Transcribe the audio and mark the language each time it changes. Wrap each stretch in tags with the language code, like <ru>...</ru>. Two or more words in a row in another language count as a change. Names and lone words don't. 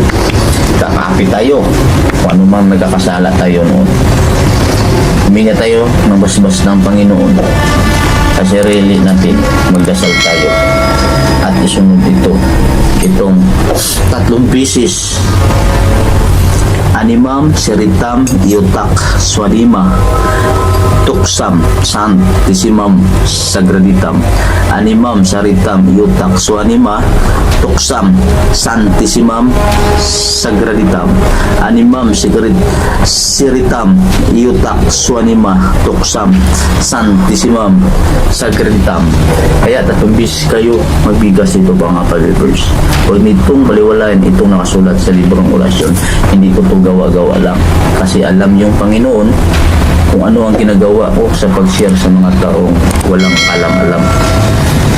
<tl>Kakapit tayo kung anumang nagkakasala tayo noon. Huminga tayo ng basbas ng Panginoon sa sarili natin, magdasal tayo at isunod itong 3 beses.</tl> <la>Animam, Siritam, Iutak, Suwanima, Tuksam, Santissimam, Sagraditam. Animam, Siritam, Iutak, Suwanima, Tuksam, Santissimam, Sagraditam. Animam, Siritam, Iutak, Suwanima, Tuksam, Santissimam, Sagraditam.</la> <tl>Kaya 3 beses kayo magbigas ito, mga Pabibers. Huwag nitong baliwalain itong nakasulat sa librong orasyon. Hindi ko ito gawa-gawa lang, kasi alam yung Panginoon kung ano ang ginagawa ko sa pag-share sa mga taong walang alam-alam.</tl>